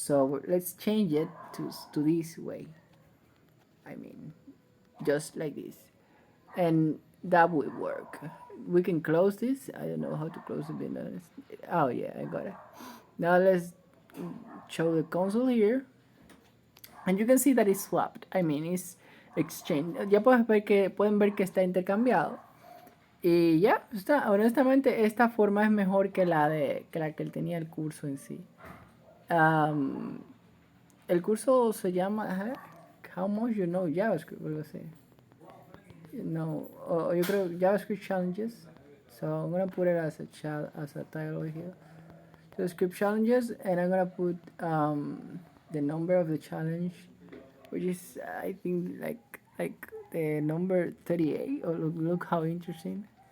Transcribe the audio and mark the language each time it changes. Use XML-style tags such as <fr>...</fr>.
<en>So let's change it to this way. I mean, just like this. And that will work. We can close this. I don't know how to close it, being honest. Oh yeah, I got it. Now let's show the console here. And you can see that it's swapped. I mean, it's exchanged.</en> <es>Ya pueden ver que está intercambiado. Y ya, está. Honestamente, esta forma es mejor que la que él tenía el curso en sí. El curso se llama How Much You Know JavaScript, algo así. No, yo creo JavaScript Challenges.</es> <en>So I'm gonna put it as a title here. JavaScript Challenges, and I'm gonna put the number of the challenge, which is I think like the number 38. Oh, look how interesting.</en>